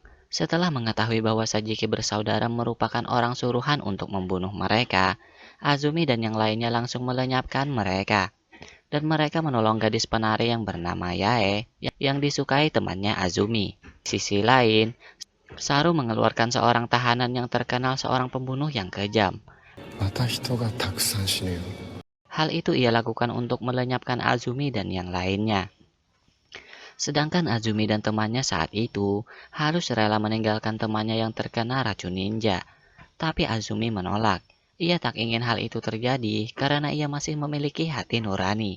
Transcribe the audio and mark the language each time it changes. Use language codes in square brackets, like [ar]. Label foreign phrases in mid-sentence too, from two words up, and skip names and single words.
[id] Setelah mengetahui bahwa Sajiki bersaudara merupakan orang suruhan untuk membunuh mereka, Azumi dan yang lainnya langsung melenyapkan mereka. Dan mereka menolong gadis penari yang bernama Yae yang disukai temannya Azumi. Di sisi lain, Saru mengeluarkan seorang tahanan yang terkenal seorang pembunuh yang kejam. [ja] また人がたくさん死ぬよ。 [id] Hal itu ia lakukan untuk melenyapkan Azumi dan yang lainnya. Sedangkan Azumi dan temannya saat itu harus rela meninggalkan temannya yang terkena racun ninja. Tapi Azumi menolak. Ia tak ingin hal itu terjadi karena ia masih memiliki hati nurani.